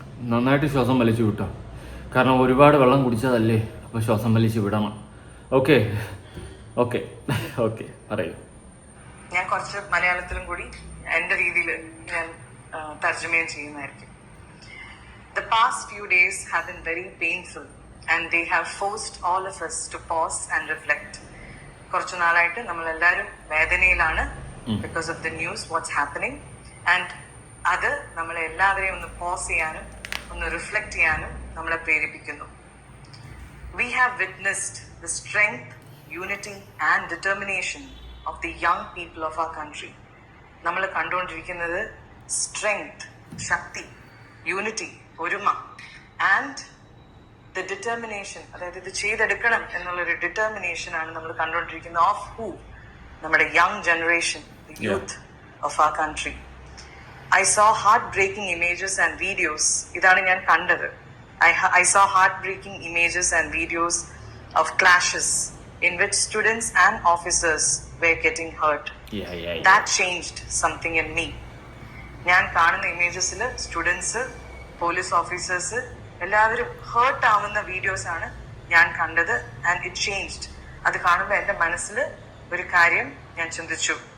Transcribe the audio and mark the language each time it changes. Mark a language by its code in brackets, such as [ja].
[ml] നന്നായിട്ട് ശ്വാസം വലിച്ചു വിട്ടോ, കാരണം ഒരുപാട് വെള്ളം കുടിച്ചതല്ലേ, അപ്പോൾ ശ്വാസം വലിച്ച് വിടണം. ഓക്കെ ഓക്കെ ഓക്കെ, പറയൂ. ഞാൻ കുറച്ച് മലയാളത്തിലും കൂടി എൻ്റെ രീതിയിൽ ഞാൻ തർജ്ജമയും ചെയ്യുന്നതായിരിക്കും. [en] The past few days have been very painful and they have forced all of us to pause and reflect. [ml] കുറച്ചു നാളായിട്ട് നമ്മളെല്ലാവരും വേദനയിലാണ് [en] because of the news what's happening, [ml] and അത് നമ്മളെ എല്ലാവരെയും ഒന്ന് പോസ് ചെയ്യാനും ഒന്ന് റിഫ്ലക്ട് ചെയ്യാനും നമ്മളെ പ്രേരിപ്പിക്കുന്നു. [en] We have witnessed the strength, unity and determination of the young people of our country. [ml] നമ്മൾ കണ്ടുകൊണ്ടിരിക്കുന്നത് സ്ട്രെങ്ത്, ശക്തി, യൂണിറ്റി, ഒരുമ, ആൻഡ് ദ ഡിറ്റർമിനേഷൻ, അതായത് ഇത് ചെയ്തെടുക്കണം എന്നുള്ളൊരു ഡിറ്റർമിനേഷൻ ആണ് നമ്മൾ കണ്ടുകൊണ്ടിരിക്കുന്നത്. [en] Of who? നമ്മുടെ young generation, the youth of our country. I saw heartbreaking images and videos. [ml] ഇതാണ് ഞാൻ കണ്ടത്. [en] I saw heartbreaking images and videos of clashes in which students and officers were getting hurt. That changed something in me. [ml] ഞാൻ കാണുന്ന ഇമേജസിൽ students, police officers എല്ലാവരും heart ആവുന്ന videos ആണ് ഞാൻ കണ്ടത്. [en] And it changed. [ml] അത് കാണുമ്പോൾ എൻ്റെ മനസ്സിൽ ഒരു കാര്യം ഞാൻ ചിന്തിച്ചു.